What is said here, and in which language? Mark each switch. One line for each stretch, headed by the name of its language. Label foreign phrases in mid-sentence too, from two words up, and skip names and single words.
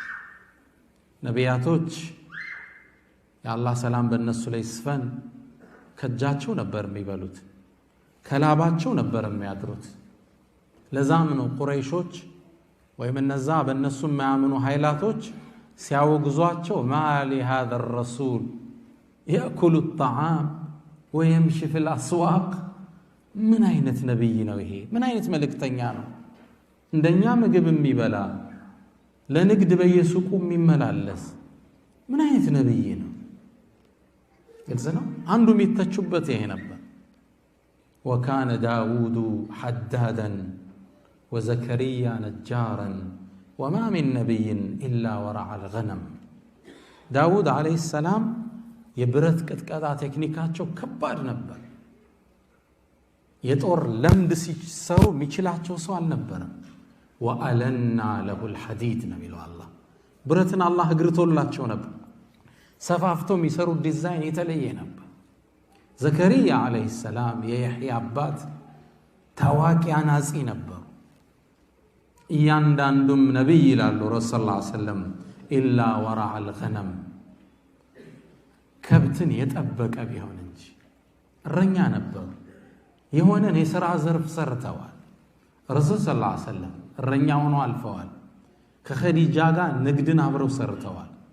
Amharic: ነቢያቶች የአላህ ሰላም በእነሱ ላይ ይስፈን ከእጃቸው ነበር የሚበሉት፣ ከላባቸው ነበር የሚያድሩት። ለዛም ነው ቁረይሾች ወይም እነዛ በእነሱ የማያምኑ ኃይላቶች ሲያወግዟቸው
Arabic: مال هذا الرسول يأكل الطعام ويمشي في الأسواق
Amharic: ምን አይነት ነብይ ነው ይሄ? ምን አይነት መልእክተኛ ነው? እንደኛ ምግብ የሚበላ ለንግድ በየሱቁ የሚመላለስ ምን አይነት ነብይ ነው? ግልጽ ነው። አንዱ የሚተቹበት ይሄ ነበር።
Arabic: وكان داود حدادا وزكريا نجارا وما من نبي إلا ورعى الغنم. داود عليه السلام
Amharic: የብረት ቅጥቃጣ ቴክኒካቸው ከባድ ነበር። የጦር ለምድ ሲሰሩ የሚችላቸው ሰው አልነበረም።
Arabic: وألنا له الحديد نبيل الله
Amharic: ብረትን አላህ እግርቶላቸው ነበር። ሰፋፍተው የሚሰሩ ዲዛይን የተለየ ነበር። ዘከሪያ
Arabic: عليه السلام
Amharic: የያህያ አባት ታዋቂ አናጺ ነበሩ። እያንዳንዱም ነብይ ይላሉ
Arabic: رسول صلى الله عليه وسلم إلا ورعى الغنم
Amharic: ከብትን የጠበቀ ቢሆን እንጂ እረኛ ነበሩ። የሆነን የሥራ ዘርፍ ሰርተዋል።
Arabic: رسول صلى الله عليه وسلم
Amharic: እረኛ ሆነው አልፈዋል። ከኸዲጃ ጋር ንግድን አብረው ሰርተዋል።